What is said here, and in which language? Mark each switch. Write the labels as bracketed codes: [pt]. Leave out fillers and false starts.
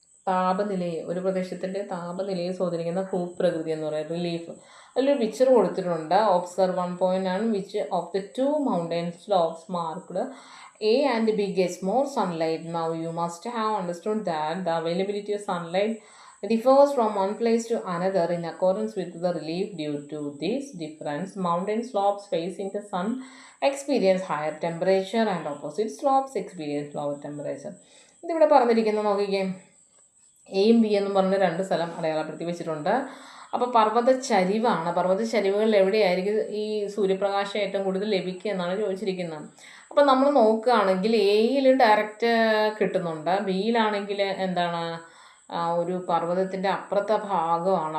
[ml] താപനിലയെ, ഒരു പ്രദേശത്തിൻ്റെ താപനിലയെ സ്വാധീനിക്കുന്ന ഭൂപ്രകൃതി എന്ന് പറയുന്നത് റിലീഫ്. അതിലൊരു പിക്ചർ കൊടുത്തിട്ടുണ്ട്. [en] Observe 1.9 which of the 2 mountain slopes marked A and B gets more sunlight. Now you must have understood that the availability of sunlight differs from one place to another in accordance with the relief. Due to this difference, mountain slopes facing the sun experience higher temperature and opposite slopes experience lower temperature. [ml] ഇതിവിടെ പറഞ്ഞിരിക്കുന്നത് നോക്കിക്കേ, എയും B എന്നും പറഞ്ഞ് 2 സ്ഥലം അടയാളപ്പെടുത്തി വെച്ചിട്ടുണ്ട്. അപ്പോൾ പർവ്വതച്ചരിവാണ്. പർവ്വതച്ചരിവുകളിൽ എവിടെയായിരിക്കും ഈ സൂര്യപ്രകാശം ഏറ്റവും കൂടുതൽ ലഭിക്കുക എന്നാണ് ചോദിച്ചിരിക്കുന്നത്. അപ്പോൾ നമ്മൾ നോക്കുകയാണെങ്കിൽ എയിൽ ഡയറക്റ്റ് കിട്ടുന്നുണ്ട്, ബിയിലാണെങ്കിൽ എന്താണ്, ഒരു പർവ്വതത്തിൻ്റെ അപ്പുറത്തെ ഭാഗമാണ്.